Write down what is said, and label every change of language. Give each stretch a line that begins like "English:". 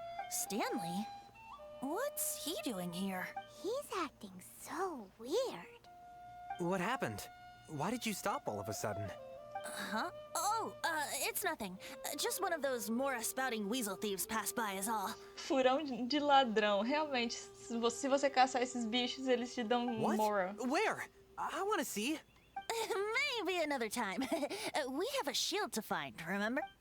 English: Stanley? What's he doing here? He's acting so weird. What happened? Why did you stop all of a sudden? Huh? Oh, it's nothing. Just one of those Mora-spouting weasel thieves passed by is all.
Portuguese: Furão de ladrão. Realmente, se você caçar esses bichos, eles te dão
English: What?
Portuguese: Mora.
English: Where? I want to see. Maybe another time. We have a shield to find, remember?